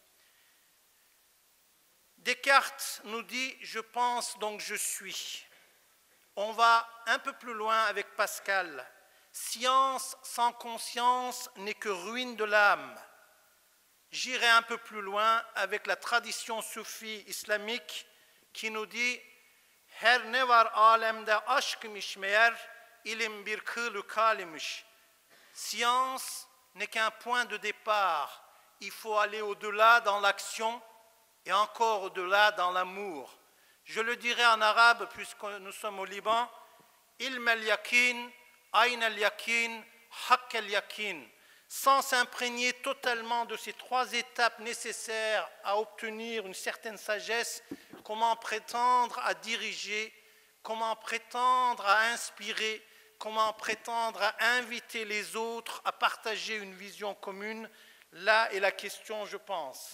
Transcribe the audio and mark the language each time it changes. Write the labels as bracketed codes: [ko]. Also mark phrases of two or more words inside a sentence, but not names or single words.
[fr] Descartes nous dit « je pense donc je suis ». On va un peu plus loin avec Pascal. « Science sans conscience n'est que ruine de l'âme ». J'irai un peu plus loin avec la tradition soufie islamique qui nous dit « [tr] Her ne var alemde aşkmış meğer, ilim bir kılı kalimiş ». [fr] Science n'est qu'un point de départ. Il faut aller au-delà dans l'action et encore au-delà dans l'amour. Je le dirai en arabe puisque nous sommes au Liban. [ar] علم اليقين، عين اليقين، حق اليقين. [fr] Sans s'imprégner totalement de ces trois étapes nécessaires à obtenir une certaine sagesse, comment prétendre à diriger, comment prétendre à inspirer, comment prétendre à inviter les autres à partager une vision commune, là est la question, je pense.